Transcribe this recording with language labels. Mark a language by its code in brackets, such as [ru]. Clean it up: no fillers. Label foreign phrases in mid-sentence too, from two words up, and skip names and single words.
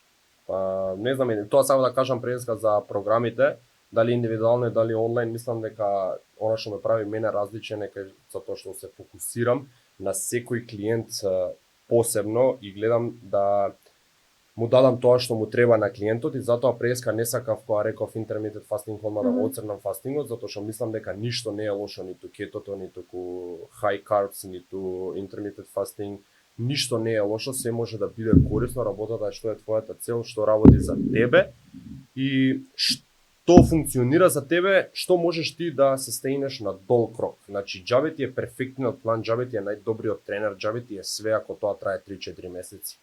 [mk] Па не знам, тоа само да кажам преска за програмите, дали индивидуално и дали онлайн, мислам дека она што ме прави мене различен е затоа што се фокусирам на секој клиент посебно и гледам да му дадам тоа што му треба на клиентот и затоа преска не сакав кога реков [en] intermittent fasting [mk] одма да го оцрнам фастингот, затоа што мислам дека ништо не е лошо, ниту кетото, ниту [en] high carbs, [mk] ниту [en] intermittent fasting, [mk] ништо не е лошо, се може да биде корисно, работата е што е твојата цел, што работи за тебе и што функционира за тебе, што можеш ти да се стејнеш на долг рок. Значи, џабе ти е перфектниот план, џабе ти е најдобриот тренер, џабе ти е све ако тоа трае 3-4 месеци.